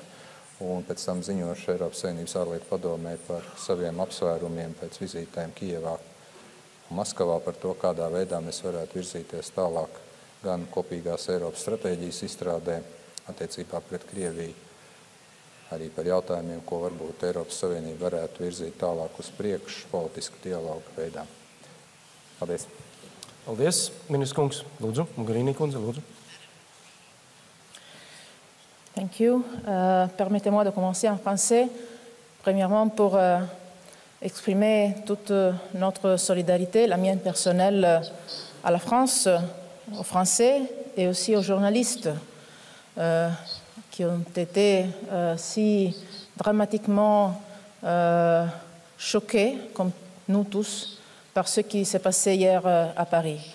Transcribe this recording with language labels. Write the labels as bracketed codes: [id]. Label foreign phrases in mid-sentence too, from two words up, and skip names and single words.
[lv] Un pēc tam ziņošu Eiropas Savienības ārlietu padomē par saviem apsvērumiem pēc vizītēm Kijevā un Maskavā par to, kādā veidā mēs varētu virzīties tālāk gan kopīgās Eiropas stratēģijas izstrādē attiecībā pret Krieviju, arī par jautājumiem, ko varbūt Eiropas Savienība varētu virzīt tālāk uz priekšu politisku dialogu veidā. Paldies! Paldies, ministrs kungs. Lūdzu, Mogherini kundze, lūdzu. [en] Thank you. [fr] Permettez-moi de commencer en français. Premièrement, pour exprimer toute notre solidarité, la mienne personnelle, à la France, aux Français et aussi aux journalistes qui ont été si dramatiquement choqués, comme nous tous, par ce qui s'est passé hier à Paris.